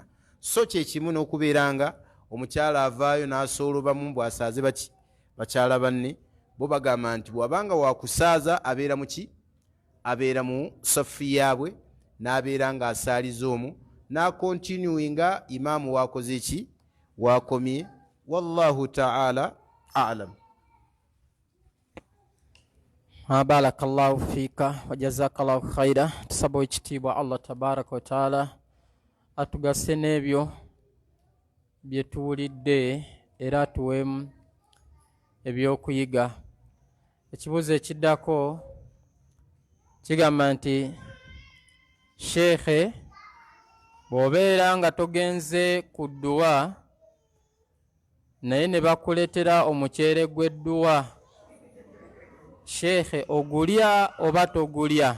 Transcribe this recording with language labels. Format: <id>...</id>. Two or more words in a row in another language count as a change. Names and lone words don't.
<lg>So kyekimu n'okubeera nga omukyala avaayo n'asoolobamu bw'asaaze baki? Bakyala banne. Bo bagamba nti bw'abanga wakusaaza abeera mu ki? Abeera mu safu yaabwe, n'abeera ng'asaaliza omwo, n'akontinuinga imaamu waakoze eki? Waakomye.</lg> <ar>والله تعالى أعلم. بارك الله فيك وجزاك الله خيرا.</ar> <lg>Tusaba ekitiibwa</lg> <ar>الله تبارك وتعالى</ar> <lg>atugase n'ebyo bye tuwulidde era atuweemu ebyokuyiga. Ekibuuzo ekiddako kigamba nti sheekhe bw'obeera nga togenze ku dduwa naye ne bakuleetera omuceere gw'edduwa, sheekhe ogulya oba togulya?</lg>